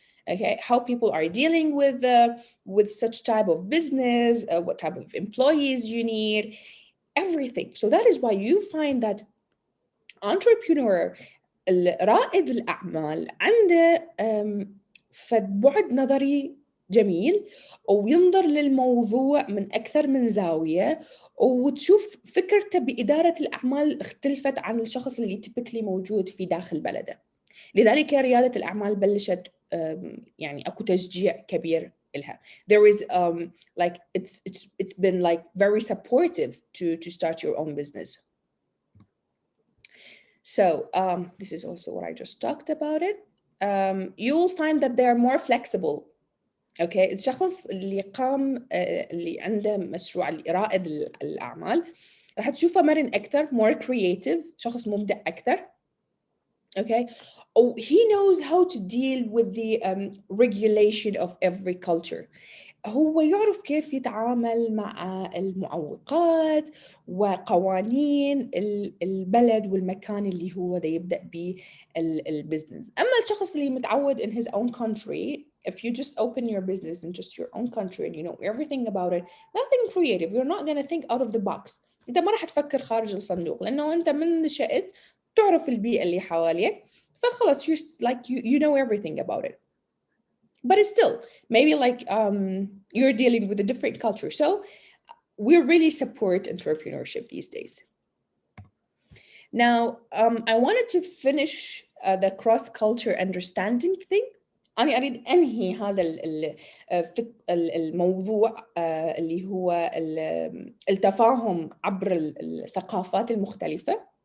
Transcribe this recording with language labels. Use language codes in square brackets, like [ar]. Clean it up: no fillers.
[en] Okay, how people are dealing with such type of business, what type of employees you need, everything. So that is why you find that entrepreneur, [ar] رائد الأعمال عنده فد بعد نظري جميل، وينظر للموضوع من أكثر من زاوية، وتشوف فكرته بإدارة الأعمال اختلفت عن الشخص اللي typically موجود في داخل بلده. لذلك ريادة الأعمال بلشت يعني أكو تشجيع كبير لها. [en] There is like it's been like very supportive to start your own business. So this is also what I just talked about it. You will find that they are more flexible. [ar] اوكي الشخص اللي قام اللي عنده مشروع اللي رائد الأعمال راح تشوفه مرن أكثر، [en] more creative، [ar] شخص مبدع أكثر. [en] Okay, oh, he knows how to deal with the regulation of every culture. [ar] هو يعرف كيف يتعامل مع المعوقات وقوانين البلد والمكان اللي هو دا يبدأ به البزنس. أما الشخص اللي متعود [en] in his own country, if you just open your business in just your own country and you know everything about it, nothing creative, you're not going to think out of the box. [ar] أنت ما راح تفكر خارج الصندوق لأنه أنت من نشأت تعرف البيئة اللي حواليك فخلاص [en] you know everything about it. But still, maybe like you're dealing with a different culture. So we really support entrepreneurship these days. Now, I wanted to finish the cross-culture understanding thing. [ar] أنا أريد أنهي هذا الموضوع اللي هو التفاهم عبر الثقافات المختلفة.